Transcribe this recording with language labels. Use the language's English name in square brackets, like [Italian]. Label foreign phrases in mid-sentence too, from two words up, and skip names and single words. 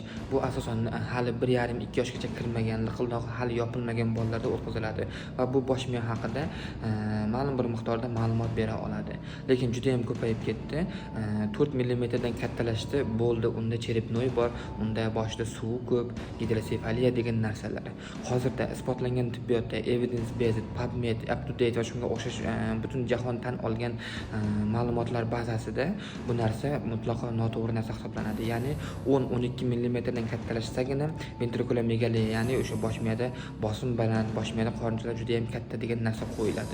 [Uzbek] Bu asosan hali 1,5-2 yoshgacha kirmagan, liqildog'i hali yopilmagan bolalarda o'tkaziladi va bu bosh miya haqida ma'lum bir miqdorda ma'lumot bera oladi. Lekin juda ham ko'payib ketdi. 4 millimetrdan kattalashdi, bo'ldi, unda cherepnoy bor, unda boshida suv ko'p, gidrosefaliya degan narsalar. Hozirda isbotlangan tibbiyotda [English] evidence based, [Uzbek] PubMed, [English] up to date [Uzbek] va shunga o'xshash butun jahon tan olgan ma'lumotlar bazasida bu narsa mutlaqo noto'g'ri narsa hisoblanadi. Ya'ni 10-12 millimetrdan kattalashsagina ventrikulomegalia, ya'ni o'sha bosh miyada bosim baland, bosh miyada qorinchalar juda ham katta degan narsa qo'yiladi.